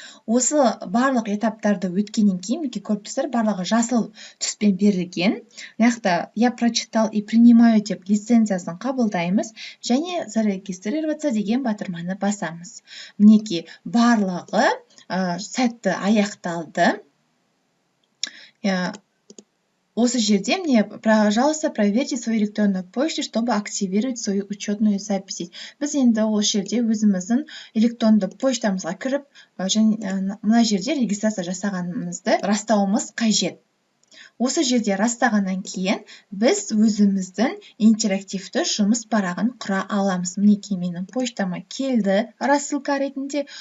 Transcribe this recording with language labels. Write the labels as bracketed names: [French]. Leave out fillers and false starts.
[Kazakh] Осы барлық этаптарды өткеннен кейін мінекей көріп тұрсыздар, барлығы жасыл түспен берілген. Мына [Russian] я прочитал и принимаю [Kazakh] деп лицензиясын қабылдаймыз және зарегистрироваться деген батырманы басамыз. Мінекей барлығы сәтті аяқталды. Осы жерде [Russian] мне, пожалуйста, проверьте свою электронную почту, чтобы активировать свою учетную запись. [Kazakh] Біз енді осы жерде өзіміздің электронды почтамызға кіріп, және мына жерде регистрация жасағанымызды растауымыз қажет. Осы жерде растағаннан кейін біз өзіміздің интерактивті жұмыс парағын құра аламыз. Мінекей менің почтама келді рассылка ретінде.